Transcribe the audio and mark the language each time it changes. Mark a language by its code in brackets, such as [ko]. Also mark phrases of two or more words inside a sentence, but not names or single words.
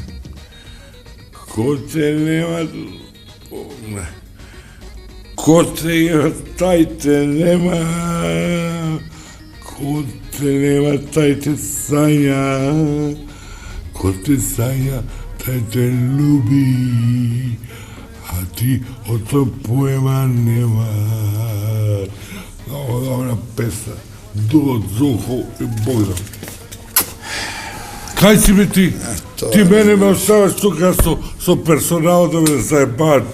[mk] Коте нема... Коте има, тајте нема... Коте нема, тајте сања... Коте сања, тајте люби... А ти од тоа поема нема... Много добра песна. До Зухо и Богдан. Кај си бе ти? Ти мене ме оставаш тука со персонал да ме заебават.